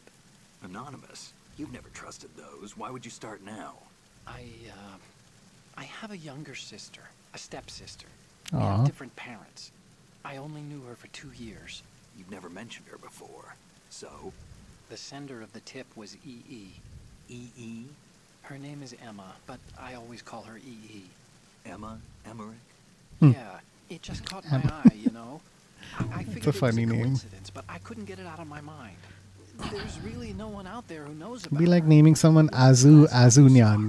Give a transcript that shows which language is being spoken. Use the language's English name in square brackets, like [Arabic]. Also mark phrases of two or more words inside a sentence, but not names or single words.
[English] Anonymous? You've never trusted those. Why would you start now? I have a younger sister, a stepsister. We Aw. have different parents. I only knew her for 2 years. You've never mentioned her before. So? The sender of the tip was EE. E.E.? Her name is Emma, but I always call her EE. Emma? Emmerich? Yeah, it just caught my eye, you know? I figured a it was funny a name. coincidence, but I couldn't get it out of my mind. There's really no one out there who knows about Be like her. naming someone Azunyan.